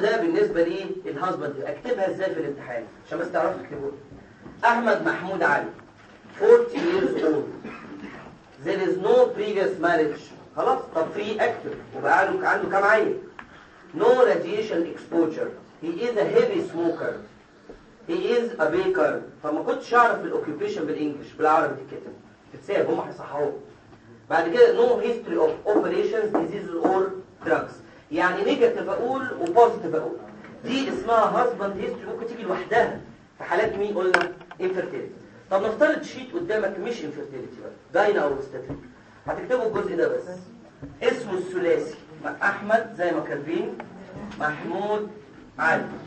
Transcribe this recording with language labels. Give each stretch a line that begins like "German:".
Arabic: ده بالنسبه ليه الهازبند. اكتبها ازاي في الامتحان عشان بس تعرف تكتبه؟ احمد محمود علي
English: 40 years old there is no previous marriage.
Arabic: خلاص طب في اكتر وبقى عنده كام عيل؟
English: no radiation exposure he is a heavy smoker He is a baker.
Arabic: فما كنتش اعرف الاوكيوبيشن بالانجلش بالعربي تتكتب. تتساب هم هيصححوه. بعد كده
English: no history of operations, diseases or drugs.
Arabic: يعني نيجاتيف اقول وبوزيتيف اقول. دي اسمها
English: husband history
Arabic: ممكن تيجي لوحدها في حالات مين قلنا؟ infertility. طب نفترض شيت قدامك مش infertility بقى. داينا او استاتيك. هتكتبه الجزء ده بس. اسمه الثلاثي. احمد زي ما كاتبين. محمود علي.